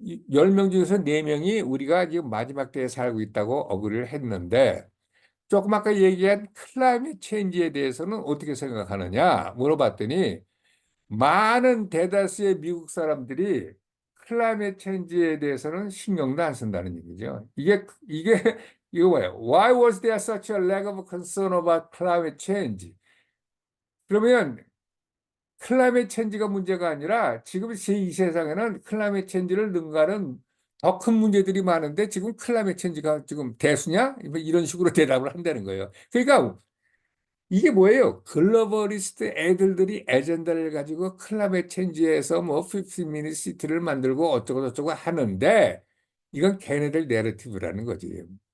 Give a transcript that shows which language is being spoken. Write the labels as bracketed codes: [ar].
[ko] 10명 중에서 4명이 우리가 지금 마지막 때에 살고 있다고 어그리를 했는데, 조금 아까 얘기한 클라이밋 체인지에 대해서는 어떻게 생각하느냐 물어봤더니, 많은 대다수의 미국 사람들이 클라이밋 체인지에 대해서는 신경도 안 쓴다는 얘기죠. 이게 이거 뭐예요? [en] Why was there such a lack of concern about climate change? [ko] 그러면 클라이밋 체인지가 문제가 아니라 지금 이 세상에는 클라이밋 체인지를 능가하는 더 큰 문제들이 많은데 지금 클라이밋 체인지가 지금 대수냐? 뭐 이런 식으로 대답을 한다는 거예요. 그러니까 이게 뭐예요? 글로벌리스트 애들들이 애젠다를 가지고 클라이밋 체인지에서 뭐 15미니트 시티를 만들고 어쩌고 저쩌고 하는데, 이건 걔네들 내러티브라는 거지.